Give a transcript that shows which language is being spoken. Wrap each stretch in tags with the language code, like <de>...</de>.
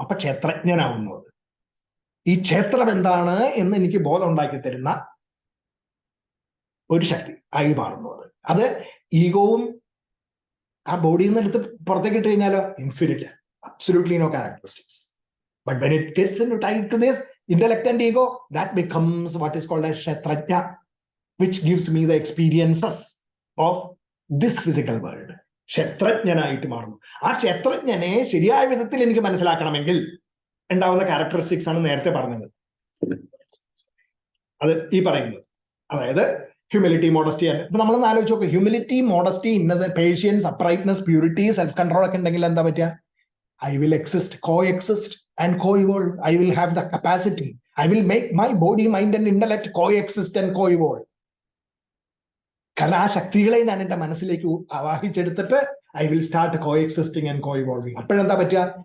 <ml>അപ്പൊ ക്ഷേത്രജ്ഞനാവുന്നത് ഈ ക്ഷേത്രം എന്താണ് എന്ന് എനിക്ക് ബോധം ഉണ്ടാക്കി തരുന്ന ഒരു ശക്തി ആയി മാറുന്നത്. അത് ഈഗോവും ആ ബോഡിയിൽ നിന്ന് എടുത്ത് പുറത്തേക്ക് ഇട്ട് കഴിഞ്ഞാലോ</ml> <en>Infinite, absolutely no characteristics. But when it gets into tied to this intellect and ego, that becomes what is called as kshetrajna, which gives me the experiences of this physical world.</en> <ml>ക്ഷേത്രജ്ഞനായിട്ട് മാറുന്നു. ആ ക്ഷേത്രജ്ഞനെ ശരിയായ വിധത്തിൽ എനിക്ക് മനസ്സിലാക്കണമെങ്കിൽ ഉണ്ടാവുന്ന characteristics ആണ് നേരത്തെ പറഞ്ഞത്. അത് ഈ പറയുന്നത്, അതായത് ഹ്യൂമിലിറ്റി, മോഡസ്റ്റി. ഇപ്പൊ നമ്മളൊന്ന് ആലോചിച്ച് നോക്കുക, humility, modesty, Innocent, patients, അപ്രൈറ്റ്നസ്, purity, self control ഒക്കെ ഉണ്ടെങ്കിൽ എന്താ പറ്റുക?</ml> <en>I will exist, coexist and co-evolve. I will have the capacity. I will make my body, mind and intellect coexist and co-evolve.</en> <ml>കാരണം ആ ശക്തികളെ ഞാൻ എൻ്റെ മനസ്സിലേക്ക് ആവാഹിച്ചെടുത്തിട്ട്</ml> <en>I will start coexisting and co-evolving.</en> <ml>അപ്പോഴെന്താ പറ്റുക?</ml>